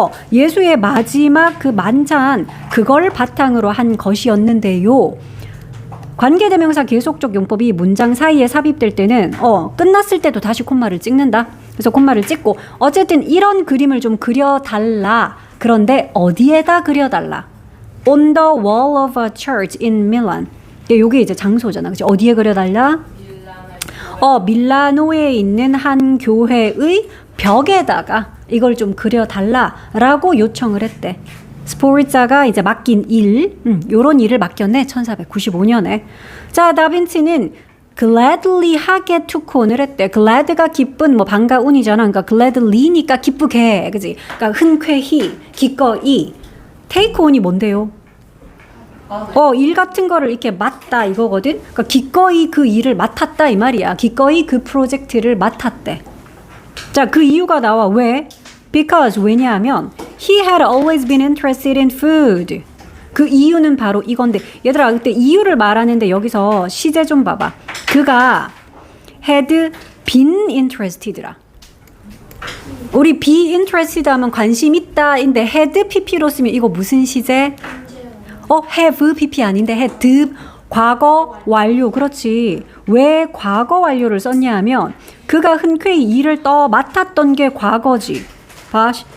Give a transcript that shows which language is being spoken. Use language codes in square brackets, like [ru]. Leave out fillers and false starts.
[ko] 예수의 마지막 그 만찬, 그걸 바탕으로 한 것이었는데요. 관계대명사 계속적 용법이 문장 사이에 삽입될 때는 끝났을 때도 다시 콤마를 찍는다. 그래서 콤마를 찍고 어쨌든 이런 그림을 좀 그려달라. 그런데 어디에다 그려달라? [en] On the wall of a church in Milan. [ko] 요게 이제 장소잖아. 그치? 어디에 그려달라? 밀라노에 있는 한 교회의 벽에다가 이걸 좀 그려달라라고 요청을 했대. 스포르자가 이제 맡긴 일, 요런 일을 맡겼네. 1495년에. 자, 다빈치는 gladly 하게 투콘을 했대. glad가 기쁜, 반가운이잖아. 그러니까 gladly니까 기쁘게, 그지? 그러니까 흔쾌히, 기꺼이. take on이 뭔데요? 일 같은 거를 이렇게 맡다 이거거든. 그러니까 기꺼이 그 일을 맡았다 이 말이야. 기꺼이 그 프로젝트를 맡았대. 자, 그 이유가 나와. 왜? [en] Because [ko] 왜냐하면 [en] he had always been interested in food. [ko] 그 이유는 바로 이건데, 얘들아 그때 이유를 말하는데 여기서 시제 좀 봐봐. 그가 had been interested라. 우리 be interested 하면 관심 있다인데 had pp로 쓰면 이거 무슨 시제? have pp 아닌데 had 과거 완료. 그렇지. 왜 과거 완료를 썼냐 하면 그가 흔쾌히 일을 맡았던 게 과거지. 봐.